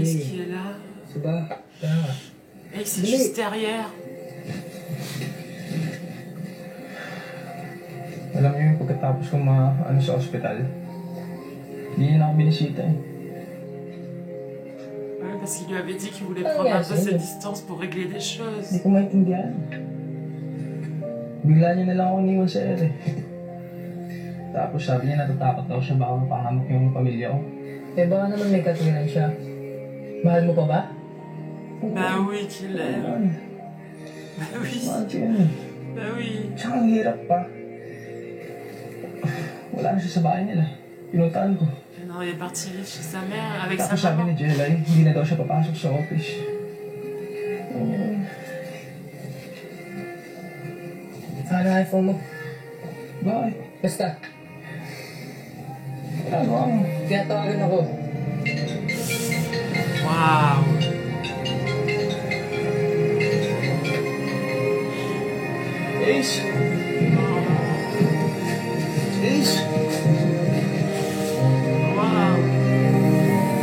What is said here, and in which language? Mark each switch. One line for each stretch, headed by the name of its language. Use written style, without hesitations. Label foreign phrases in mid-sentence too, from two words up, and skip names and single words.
French: Est-ce
Filipino: iyo.
French: qu'il est là?
Filipino: Diba? Tama.
French: Et c'est juste derrière.
Filipino: Alam niyo yung pagkatapos kong ano sa ospital, hindi niya na ako binisita eh.
French: Ouais, parce qu'il lui avait dit qu'il voulait prendre un peu ses distances pour régler des choses.
Filipino: Hindi ko maintindihan. Bigla niya na lang ako iniwan sa ere. Tapos sabi niya natatakot daw siya baka mapahamak yung pamilya ko. Eh baka naman may katuwiran siya. Mahal mo pa ba?
French: Bah oui, qu'il l'aime. Bah oui.
Filipino: Mahal siya yun eh.
French: Bah oui.
Filipino: Tsaka ang hirap pa. Wala na siya sa bahay nila. Pinuntahan ko.
French: Non, il est parti chez sa mère avec sa
Filipino: Tapos sabi
French: maman.
Filipino: ni Jelay, hindi na daw siya papasok sa office. Ano iPhone mo? Bakit? Basta, Ano ang... kaya tawagan ako.
French: Waouh.
Filipino: Ace! Ace!
French: Waouh.